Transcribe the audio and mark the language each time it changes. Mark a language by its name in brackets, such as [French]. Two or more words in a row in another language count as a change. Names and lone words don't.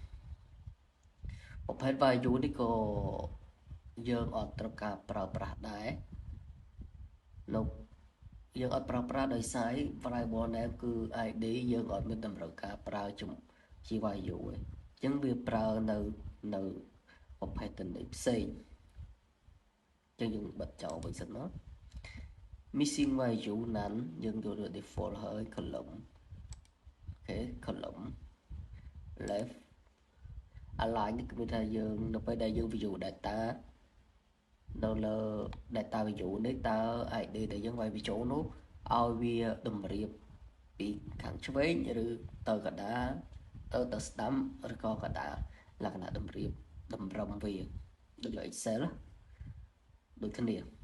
[Khmer] នេះក៏យើងអត់ត្រូវការប្រើប្រាស់ដែរនៅយើងអត់ប្រើប្រាស់ដោយសារ [English] variable name [Khmer] គឺ id យើងអត់មានតម្រូ វការប្រើជា value ទេអញ្ចឹងវាប្រើនៅប្រភេទទិន្នន័យផ្សេងអញ្ចឹងយើងបិទចោលវិញ សិនមក [English] missing value none [Khmer] យើងយក default ហើយ column អូខេ [English] column left align [Khmer] នេះគឺថាយើងនៅពេលដែលយើង [English] view data [Khmer] នៅលើ [English] data view [Khmer] នេះតើ id ដែលយើងវាយបញ្ចូលនោះឲ្យវាតម្រៀបពីខាងឆ្វេងឬទៅកណ្ដាលទៅស្ដាំឬក៏កណ្ដាលលក្ខណៈតម្រៀបតម្រឹមវាដូចលើ Excel ដូចគ្នា